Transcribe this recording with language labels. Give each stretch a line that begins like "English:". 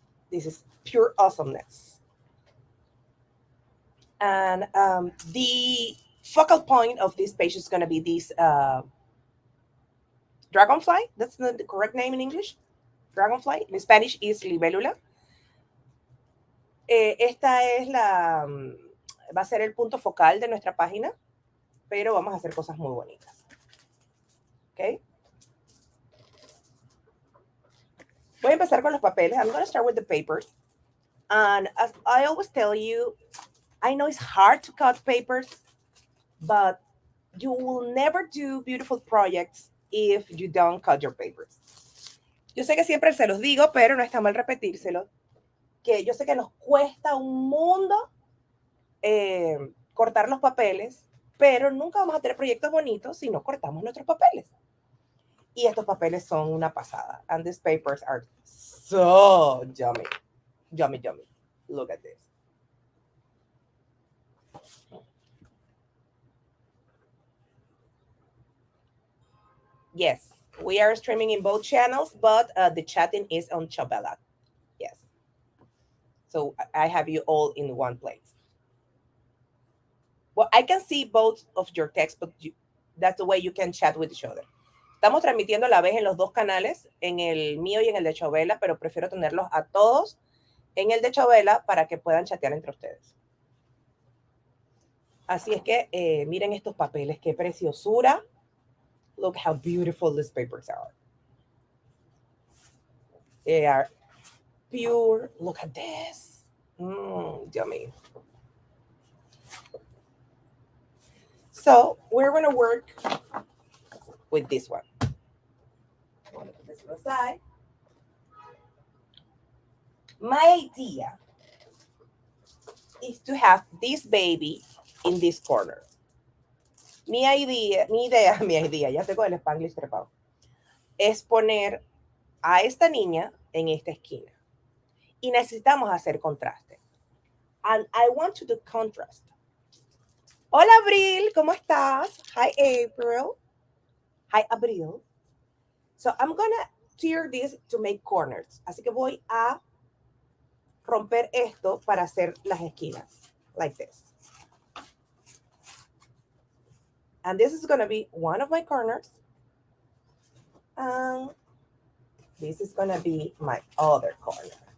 English: This is pure awesomeness. And the focal point of this page is going to be this dragonfly. That's the correct name in English. Dragonfly. In Spanish is libélula.
Spanish: Esta es va a ser el punto focal de nuestra página, pero vamos a hacer cosas muy bonitas. ¿Ok? Voy a empezar con los papeles.
English: I'm going to start with the papers. And as I always tell you, I know it's hard to cut papers, but you will never do beautiful projects if you don't cut your papers.
Spanish: Yo sé que siempre se los digo, pero no está mal repetírselo, que yo sé que nos cuesta un mundo cortar los papeles, pero nunca vamos a tener proyectos bonitos si no cortamos nuestros papeles. Y estos papeles son una pasada.
English: And these papers are so yummy. Yummy, yummy. Look at this. Yes, we are streaming in both channels, but the chatting is on Ciao Bella. Yes. So I have you all in one place. Well, I can see both of your texts, but that's the way you can chat with each other.
Spanish: Estamos transmitiendo a la vez en los dos canales, en el mío y en el de Chovela, pero prefiero tenerlos a todos en el de Chovela para que puedan chatear entre ustedes. Así es que miren estos papeles, qué preciosura.
English: Look how beautiful these papers are. They are pure. Look at this. Yummy. So we're going to work with this one. I'm going to put this aside. My idea is to have this baby in this corner.
Spanish: Mi idea, ya tengo el Spanglish trepado, es poner a esta niña en esta esquina. Y necesitamos hacer contraste.
English: And I want to do contrast.
Spanish: Hola, Abril, ¿cómo estás?
English: Hi, April. Hi, Abril. So I'm gonna tear this to make corners.
Spanish: Así que voy a romper esto para hacer las esquinas.
English: Like this. And this is gonna be one of my corners. And this is gonna be my other corner.